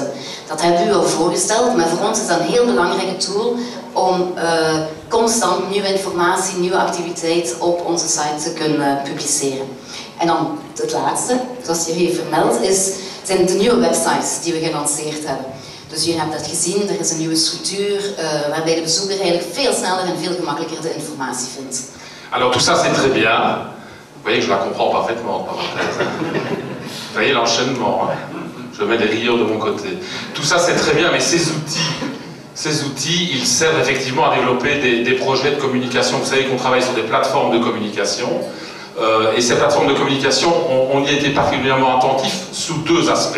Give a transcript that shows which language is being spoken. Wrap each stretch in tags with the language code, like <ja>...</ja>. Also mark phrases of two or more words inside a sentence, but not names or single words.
<nl>Dat hebben we u al voorgesteld, maar voor ons is dat een heel belangrijke tool om constant nieuwe informatie, nieuwe activiteit op onze site te kunnen publiceren. En dan het laatste, zoals je heeft vermeld, zijn de nieuwe websites die we gelanceerd hebben. Dus jullie hebben dat gezien, er is een nieuwe structuur waarbij de bezoeker eigenlijk veel sneller en veel gemakkelijker de informatie vindt.</nl> <fr>Alors tout ça c'est très bien. Vous voyez que je la comprends parfaitement, parenthèse. Vous voyez l'enchaînement, hein? Je mets des rieurs de mon côté. Tout ça c'est très bien, mais ces outils, ils servent effectivement à développer des projets de communication. Vous savez qu'on travaille sur des plateformes de communication, et ces plateformes de communication, on y a été particulièrement attentif sous 2 aspects.</fr>